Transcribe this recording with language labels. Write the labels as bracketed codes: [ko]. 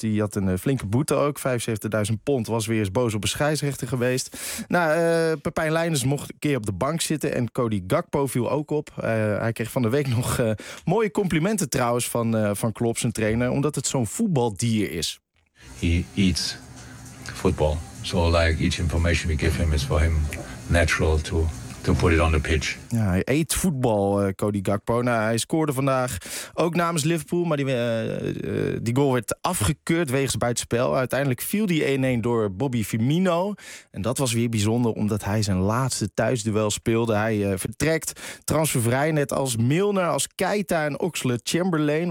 [nl] Die had een flinke boete ook. 75.000 pond, was weer eens boos op een scheidsrechter geweest. Nou, Pepijn Leijndes mocht een keer op de bank zitten. En Cody Gakpo viel ook op. Hij kreeg van de week nog mooie complimenten trouwens van Klopp, zijn trainer. Omdat het zo'n voetbaldier is. [en] He eats football. So like each information we give him is for him natural to put it on the pitch. [nl] Ja, hij eet voetbal, Cody Gakpo. Nou, hij scoorde vandaag ook namens Liverpool, maar die goal werd afgekeurd wegens buitenspel. Uiteindelijk viel die 1-1 door Bobby Firmino. En dat was weer bijzonder, omdat hij zijn laatste thuisduel speelde. Hij vertrekt transfervrij, net als Milner, als Keita en Oxlade-Chamberlain.